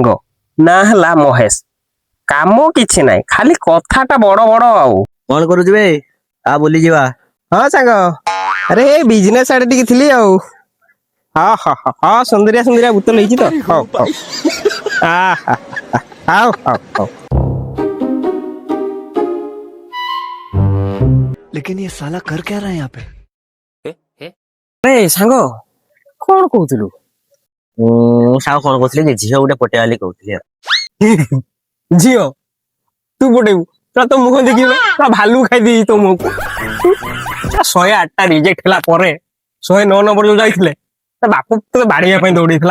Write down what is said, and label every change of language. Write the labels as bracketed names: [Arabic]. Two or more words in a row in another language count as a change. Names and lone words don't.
[Odia] ନାଁ ହେଲା ମହେଶ। କାମ କିଛି ନାହିଁ, ଖାଲି କଥାଟା ବଡ ବଡ ଆଉ। କଣ କରୁଛୁ ବେ? ଆ ବୁଲି ଯିବା। ହଁ ସାଙ୍ଗ, ଆରେ ଏ ବିଜନେସ ଆଡେ ଟିକେ ଥିଲି ଆଉ। ହଁ ସୁନ୍ଦରିଆ ସୁନ୍ଦରିଆ ବୋତଲ ହେଇଛି ତ। ହଉ ହଉ ହଉ ହଉ ହଉ। [Hindi] लेकिन ये साला कर क्या रहा है यहाँ पे। [Odia] ସାଙ୍ଗ କଣ କହୁଥିଲୁ? ସାଙ୍ଗ କଣ କହୁଥିଲି କି, ଝିଅ ଗୋଟେ ପଟେଇବା ବୋଲି କହୁଥିଲି ଆଉ। ଝିଅ ତୁ ପଟେଇବୁ? ତ ମୁହଁ ଦେଖିବୁ, ଭାଲୁ ଖାଇଦେଇଛି ତୋ ମୁହଁକୁ। 108ଟା ରିଜେକ୍ଟ ହେଲା ପରେ 109 ନମ୍ବର ଯୋଉ ଯାଇଥିଲେ, ତା ବାପ ତୋତେ ବାଡେଇବା ପାଇଁ ଦୌଡେଇଥିଲା।